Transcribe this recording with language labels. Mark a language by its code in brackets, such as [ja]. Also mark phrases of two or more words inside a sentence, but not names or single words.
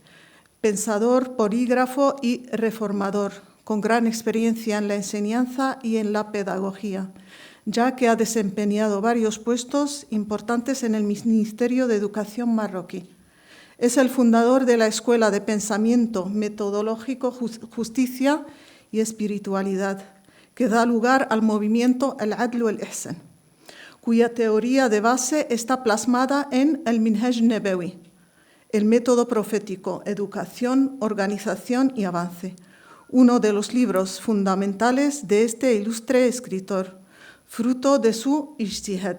[es] Pensador, polígrafo y reformador, con gran experiencia en la enseñanza y en la pedagogía, ya que ha desempeñado varios puestos importantes en el Ministerio de Educación marroquí. Es el fundador de la Escuela de Pensamiento Metodológico, Justicia y Espiritualidad, que da lugar al movimiento Al-Adl wal-Ihsan, cuya teoría de base está plasmada en el Minhaj Nabawi, el método profético, educación, organización y avance, uno de los libros fundamentales de este ilustre escritor, fruto de su ijtihad.